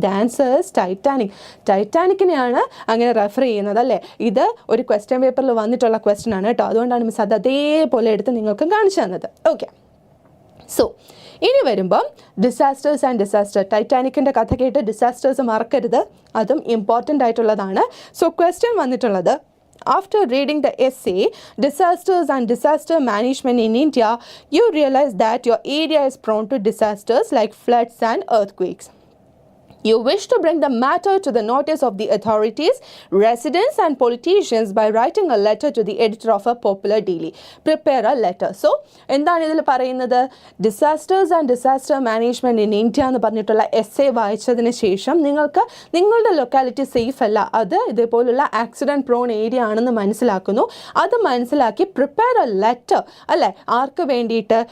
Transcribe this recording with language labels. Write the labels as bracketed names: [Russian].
[Malayalam] Dancers ടൈറ്റാനിക്കിനെയാണ് അങ്ങനെ refer ചെയ്യുന്നത് അല്ലേ? ഇത് ഒരു ക്വസ്റ്റ്യൻ പേപ്പറിൽ വന്നിട്ടുള്ള ക്വസ്റ്റ്യൻ ആണ് കേട്ടോ. അതുകൊണ്ടാണ് മിസ് അത് അതേപോലെ എടുത്ത് നിങ്ങൾക്ക് കാണിച്ചു തന്നത്. ഓക്കെ, സോ ഇനി വരുമ്പം ഡിസാസ്റ്റേഴ്സ് ആൻഡ് ഡിസാസ്റ്റർ. ടൈറ്റാനിക്കിൻ്റെ കഥ കേട്ട് ഡിസാസ്റ്റേഴ്സ് മറക്കരുത്, അതും ഇമ്പോർട്ടൻ്റ് ആയിട്ടുള്ളതാണ്. സോ ക്വസ്റ്റ്യൻ വന്നിട്ടുള്ളത്, [English] after reading the essay Disasters and Disaster Management in India, you realize that your area is prone to disasters like floods and earthquakes. You wish to bring the matter to the notice of the authorities, residents and politicians by writing a letter to the editor of a popular daily. Prepare a letter. [Malayalam] So, എന്താണ് ഇതിൽ പറയുന്നത്? Disasters and disaster management in India എന്ന് പറഞ്ഞിട്ടുള്ള essay വായിച്ചതിന് ശേഷം നിങ്ങൾക്ക് നിങ്ങളുടെ locality safe അല്ല, അത് ഇതേപോലുള്ള ആക്സിഡൻറ്റ് പ്രോൺ ഏരിയ ആണെന്ന് മനസ്സിലാക്കുന്നു. അത് മനസ്സിലാക്കി [English] prepare a letter [Malayalam] അല്ലേ, ആർക്ക് വേണ്ടിയിട്ട്?